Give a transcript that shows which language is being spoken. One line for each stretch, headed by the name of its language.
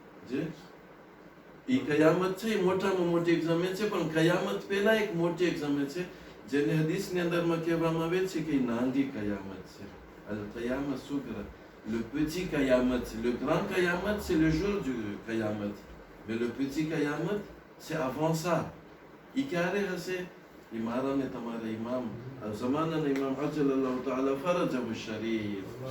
Gujarati: જે એ કયામત છે એ મોટામાં મોટી એક્ઝામે છે, પણ કયામત પહેલા એક મોટી એક્ઝામે છે જેને હદીસની અંદરમાં કહેવામાં આવે છે કે નાંદી કયામત છે. અલ કયામત સુગ્ર,
French: le petit
Gujarati: કયામત છે.
French: Le grand કયામત c'est le jour du કયામત, mais le petit કયામત c'est avant ça.
Gujarati: એ ક્યારે હશે? એ મારા ને તમારા ઇમામ ઝમાનાના ઇમામ અજલલ્લાહુ તઆલા ફરજહુ શરીફ.